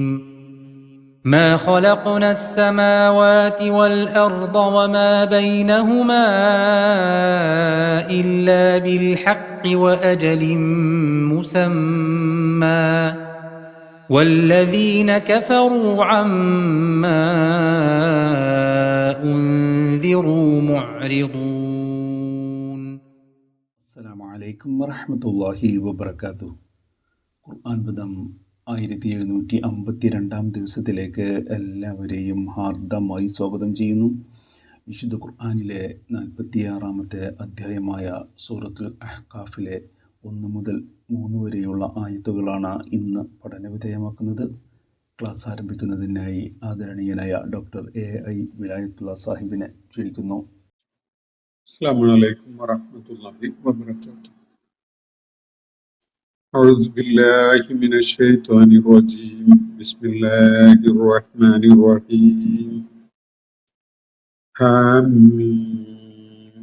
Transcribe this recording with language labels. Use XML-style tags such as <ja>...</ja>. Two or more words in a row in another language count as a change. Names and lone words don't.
<ar>ما خلقنا السماوات والأرض وما بينهما إلا بالحق وأجل مسمى والذين كفروا عما أنذروا معرضون. السلام عليكم ورحمة الله وبركاته.</ar> <ml>ഖുർആൻ പദം 1752 ദിവസത്തിലേക്ക് എല്ലാവരെയും ഹാർദമായി സ്വാഗതം ചെയ്യുന്നു. വിശുദ്ധ ഖുർആനിലെ 46-ാമത്തെ അധ്യായമായ സൂറത്തുൽ അഹ്ഖാഫിലെ 1 മുതൽ 3 വരെയുള്ള ആയത്തുകളാണ് ഇന്ന് പഠനവിധേയമാക്കുന്നത്. ക്ലാസ് ആരംഭിക്കുന്നതിനായി ആദരണീയനായ ഡോക്ടർ AI വിലായത്തുള്ള സാഹിബിനെ ക്ഷണിക്കുന്നു.</ml> <ar>السلام عليكم ورحمة الله وبركاته. أعوذ بالله من الشيطان الرجيم. بسم الله الرحمن الرحيم. حميم.</ar>